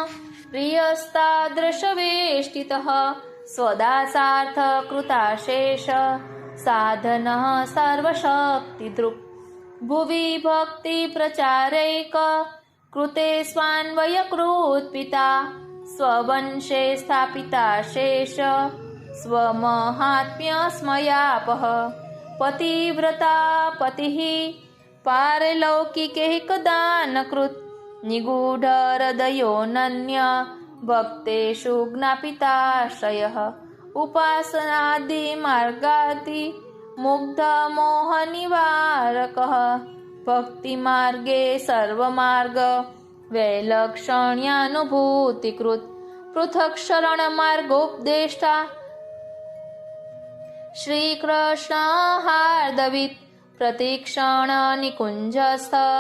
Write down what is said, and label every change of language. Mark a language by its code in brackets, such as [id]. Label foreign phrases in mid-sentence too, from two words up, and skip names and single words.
[sa] પ્રિયસ્તાદૃશવેષ્ટિતઃ સ્વદાસાર્થ કૃતાશેષ સાધનઃ સર્વશક્તિદૃક્ ભુવિ ભક્તિ પ્રચારૈક કૃતે સ્વાન્વયકૃત પિતા સ્વવંશે સ્થાપિતા શેષ સ્વમહાત્મ્ય સ્મયાપઃ पतिव्रता पतिः पारलौकिकैकदानकृत् निगूढहृदयोऽनन्य भक्तेषु ज्ञापिताश्रयः उपासनादिमार्गाति मुग्धमोहनिवारकः भक्तिमार्गे सर्वमार्ग वैलक्षण्यानुभूतिकृत् पृथक् शरणमार्गोपदेष्टा श्रीकृष्णहार्दवित् प्रतिक्षणनिकुञ्जस्थ